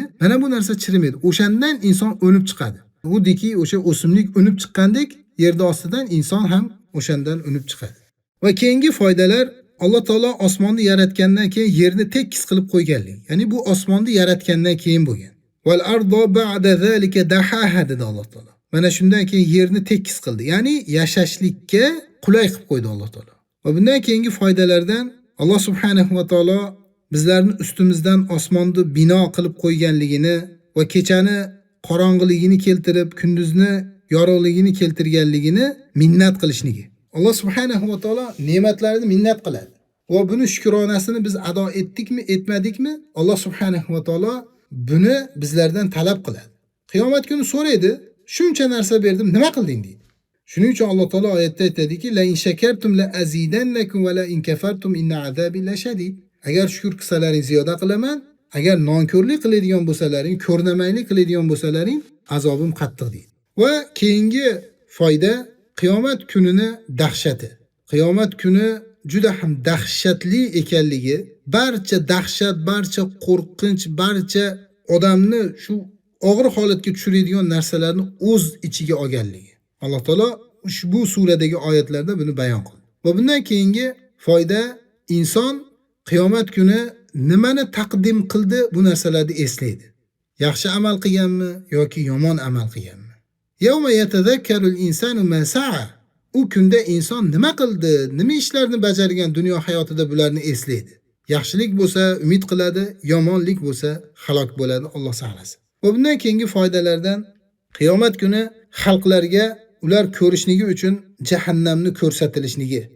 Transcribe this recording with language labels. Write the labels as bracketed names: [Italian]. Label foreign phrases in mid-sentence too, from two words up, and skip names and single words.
[Uzbek] Mana bu narsa chirimaydi. O'shandan inson o'lib chiqadi. Xuddiki o'sha o'simlik unib chiqqandek, yerda ostidan inson ham o'shandan unib chiqadi. Va keyingi foydalar, Alloh taolo osmonni yaratgandan keyin yerni tekis qilib qo'yganlik. Ya'ni bu osmonni yaratgandan keyin bo'lgan. [Arabic] والأرض بعد ذلك دحاها [Uzbek] dedi Alloh taolo. Mana shundan keyin yerni tekis qildi. Ya'ni yashashlikka qulay qilib qo'ydi Alloh taolo. Va bundan keyingi foydalardan Alloh [Arabic] سبحانه وتعالى [Uzbek] bizlarni ustimizdan osmonni bino qilib qo'yganligini va kechani qorong'iligini keltirib, kunduzni yorug'ligini keltirganligini minnat qilishligi. Alloh [Arabic] سبحانه وتعالى [Uzbek] ne'matlarini minnat qiladi. Va buni shukronasini biz ado etdikmi, etmadikmi? Alloh [Arabic] سبحانه وتعالى [Uzbek] buni bizlardan talab qiladi. Qiyomat kuni so'raydi, shuncha narsa berdim, nima qilding deydi. Shuning uchun Alloh taolo oyatda aytadiki, [Arabic] لئن شكرتم لأزيدنكم ولئن كفرتم إن عذابي لشديد. [Uzbek] Agar shukr qilsalaring ziyoda qilaman, agar nonko'rlik qiladigan bo'lsalaring, ko'rnamaylik qiladigan bo'lsalaring, azobim qattiq deydi. Va keyingi foyda qiyomat kunini dahshati. Qiyomat kuni juda ham dahshatli ekanligi, barcha dahshat, barcha qo'rqinch, barcha odamni shu og'ir holatga tushiradigan narsalarni o'z ichiga olganligi. Alloh taolo ushbu suradagi oyatlarda buni bayon qildi. Va bundan keyingi foyda, inson qiyomat kuni nimani taqdim qildi, bu narsalarni eslaydi. Yaxshi amal qilganmi yoki yomon amal qilganmi? [Arabic] يوم يتذكر الإنسان ما سعى. [Uzbek] U kunda inson nima qildi, nima ishlarni bajargan dunyo hayotida bularni eslaydi. Yaxshilik bo'lsa umid qiladi, yomonlik bo'lsa halok bo'ladi, Alloh saqlasin. Va bundan keyingi foydalardan qiyomat kuni xalqlarga ular ko'rishligi uchun jahannamni ko'rsatilishligi.